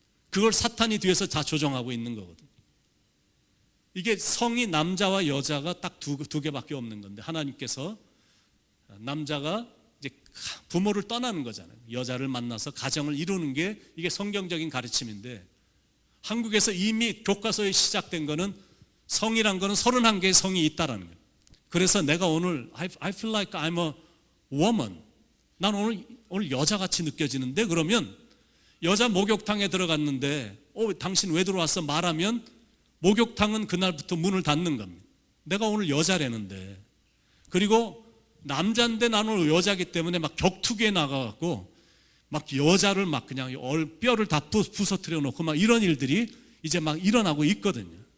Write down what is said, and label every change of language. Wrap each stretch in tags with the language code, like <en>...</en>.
<ko>그걸 사탄이 뒤에서 다 조정하고 있는 거거든. 이게 성이 남자와 여자가 딱 두 개밖에 없는 건데, 하나님께서 남자가 이제 부모를 떠나는 거잖아요. 여자를 만나서 가정을 이루는 게 이게 성경적인 가르침인데, 한국에서 이미 교과서에 시작된 거는 성이란 거는 31개의 성이 있다라는 거예요. 그래서 내가 오늘</ko> <en>I feel like I'm a woman.</en> <ko>난 오늘 여자같이 느껴지는데, 그러면 여자 목욕탕에 들어갔는데 당신 왜 들어왔어? 말하면 목욕탕은 그날부터 문을 닫는 겁니다. 내가 오늘 여자라는데. 그리고 남자인데 나는 오늘 여자기 때문에 막 격투기에 나가갖고 막 여자를 막 그냥 뼈를 다 부서뜨려 놓고 막 이런 일들이 이제 막 일어나고 있거든요.</ko>